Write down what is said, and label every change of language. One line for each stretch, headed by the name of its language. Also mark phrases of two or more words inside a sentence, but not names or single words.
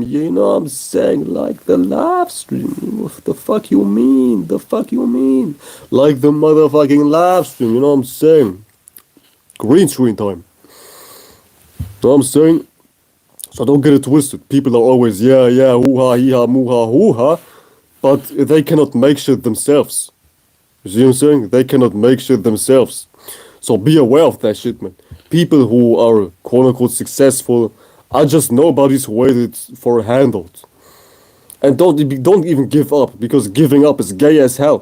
English: You know what I'm saying? Like the live stream. What the fuck you mean? The fuck you mean? Like the motherfucking live stream. You know what I'm saying? Green screen time. You know what I'm saying? So don't get it twisted. People are always, yeah, hoo-ha, hee-ha, moo-ha, hoo-ha. But they cannot make shit themselves. You see what I'm saying? They cannot make shit themselves. So be aware of that shit, man. People who are quote-unquote successful are just nobodies who waited for a handout. And don't even give up, because giving up is gay as hell.